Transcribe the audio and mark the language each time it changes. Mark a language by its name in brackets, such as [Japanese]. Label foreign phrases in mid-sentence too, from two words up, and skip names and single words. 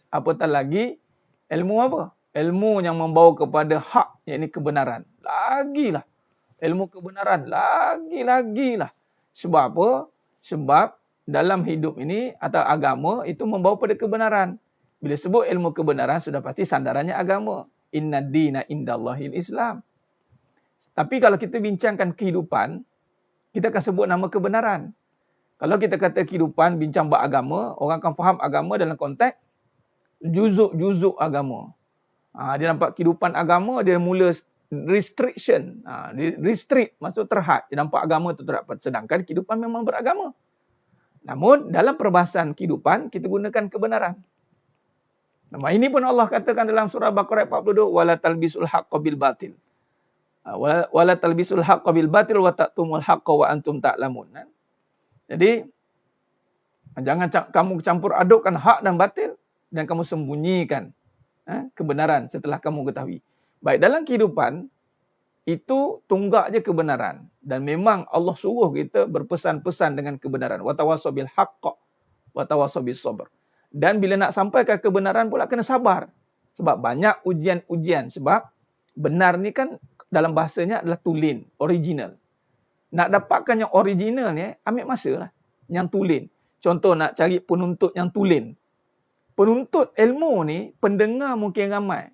[Malay] Apatah lagi ilmu apa? Ilmu yang membawa kepada hak, iaitu kebenaran. Lagilah. Ilmu kebenaran. Lagi-lagilah. Sebab apa? Sebab dalam hidup ini atau agama itu membawa pada kebenaran. Bila sebut ilmu kebenaran, sudah pasti sandarannya agama. [Arabic] إن الدين عند الله الإسلام. [Malay] Tapi kalau kita bincangkan kehidupan, kita akan sebut nama kebenaran. Kalau kita kata kehidupan, bincang bab agama, orang akan faham agama dalam konteks juzuk-juzuk agama. Dia nampak kehidupan agama, dia mula restriction. Restrict, maksud terhad. Dia nampak agama itu terhad. Sedangkan kehidupan memang beragama. Namun, dalam perbahasan kehidupan, kita gunakan kebenaran. Nama ini pun Allah katakan dalam surah Baqarah 42, [Arabic] ولا تلبسوا الحق بالباطل. ولا تلبسوا الحق بالباطل وتكتموا الحق وأنتم تعلمون. [Malay] Jadi, jangan kamu campur adukkan hak dan batil dan kamu sembunyikan kebenaran setelah kamu ketahui. Baik, dalam kehidupan, itu tunggak je kebenaran. Dan memang Allah suruh kita berpesan-pesan dengan kebenaran. [Arabic] وتواصوا بالحق وتواصوا بالصبر. [Malay] Dan bila nak sampaikan kebenaran pula kena sabar. Sebab banyak ujian-ujian. Sebab benar ni kan dalam bahasanya adalah tulen, original. Nak dapatkan yang original ni, ambil masa lah. Yang tulen. Contoh nak cari penuntut yang tulen. Penuntut ilmu ni, pendengar mungkin ramai.